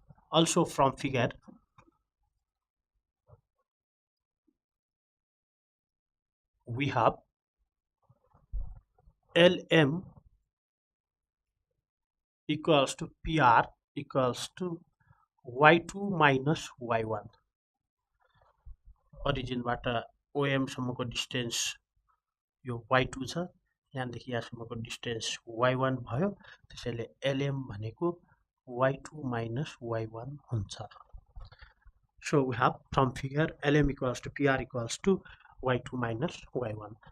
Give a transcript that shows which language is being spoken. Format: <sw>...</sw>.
<en>Also from figure we have LM equals to PR equals to y2 minus y1.</en> <ne>ओरिजिनबाट OM सम्मको distance यो y2 छ, यहाँदेखि यहाँसम्मको distance y1 भयो, त्यसैले LM भनेको y2 minus y1 हुन्छ.</ne> <en>So we have from figure LM equals to PR equals to y2 minus y1.</en>